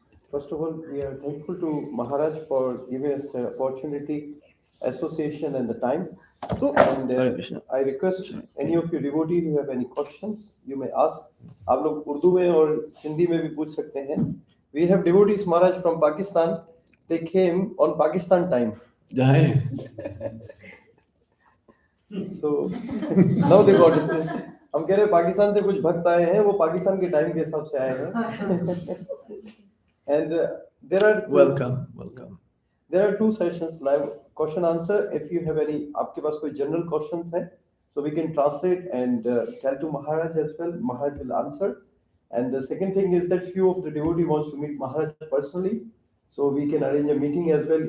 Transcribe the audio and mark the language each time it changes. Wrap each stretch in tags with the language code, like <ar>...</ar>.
<en>First of all, we are thankful to Maharaj for giving us the opportunity, association, and the time. And Hare Krishna. I request any of you devotees who have any questions, you may ask.</en> <hi>आप लोग उर्दू में और हिंदी में भी पूछ सकते हैं.</hi> <en>We have devotees Maharaj from Pakistan. They came on Pakistan time. Jai. So now they got it.</en> <hi>हम कह रहे हैं पाकिस्तान से कुछ भक्त आए हैं, वो पाकिस्तान के टाइम के हिसाब से आए हैं.</hi> <en>And there are Welcome. There are two sessions live question answer. If you have any,</en> <hi>आपके पास कोई general questions है,</hi> <en>so we can translate and tell to Maharaj as well. Maharaj will answer. And the second thing is that few of the devotee wants to meet Maharaj personally, so we can arrange a meeting as well.</en>